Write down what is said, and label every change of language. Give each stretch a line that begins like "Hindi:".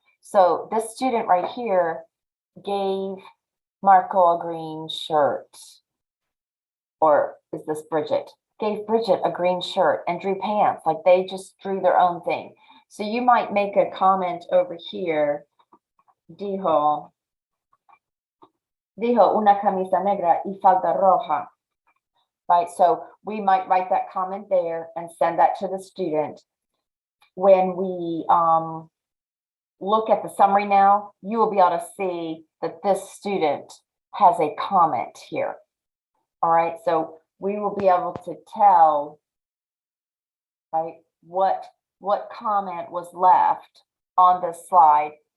English: So this student right here gave Marco a green shirt. Or is this Bridget? Gave Bridget a green shirt and drew pants. Like they just drew their own thing. So you might make a comment over here.
Spanish: Dijo una camisa negra y falda roja.
English: Right, so we might write that comment there and send that to the student. When we look at the summary now, you will be able to see that this student has a comment here. All right, so we will be able to tell, right, what comment was left on this slide,